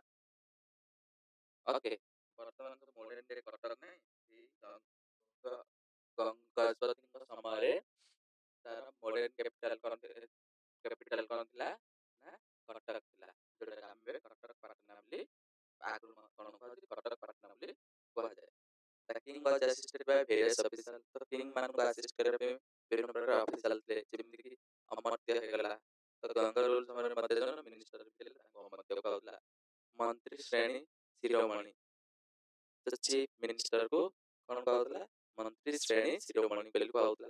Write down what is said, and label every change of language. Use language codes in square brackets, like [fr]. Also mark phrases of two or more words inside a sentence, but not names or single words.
[or] ଓକେ, ବର୍ତ୍ତମାନ ତ [en] modern day [or] କଟକ ନାହିଁ, ଏଇ ଗଜପତିଙ୍କ ସମୟରେ ତାର [en] modern capital [or] କଣ ଥିଲା ନା କଟକ ଥିଲା, ଯୋଉଟାକୁ ଆମେ କଟକ ପାଟନା ବୋଲି ଆଗରୁ କଣ କୁହାଯାଏ, କଟକ ପାଟନା ବୋଲି କୁହାଯାଏ। [en] The king was assisted by various officials. [or] ତ କିଙ୍ଗ ମାନଙ୍କୁ ଆସିଷ୍ଟ କରିବା ପାଇଁ ବିଭିନ୍ନ ପ୍ରକାର ଅଫିସିଆଲ ଥିଲେ, ଯେମିତିକି ଅମର୍ତ୍ୟ ହେଇଗଲା। ତ ଗଙ୍ଗା ରୁଲ ସମୟରେ ମଧ୍ୟ ଜଣେ ମିନିଷ୍ଟର ଥିଲେ, ତାଙ୍କୁ ଅମର୍ତ୍ୟ କୁହାଯାଉଥିଲା। ମନ୍ତ୍ରୀ ଶ୍ରେଣୀ ଶିରୋମଣି, ତ ଚିଫ ମିନିଷ୍ଟରକୁ କଣ କୁହାଯାଉଥିଲା, ମନ୍ତ୍ରୀ ଶ୍ରେଣୀ ଶିରୋମଣି ବୋଲି କୁହାଯାଉଥିଲା।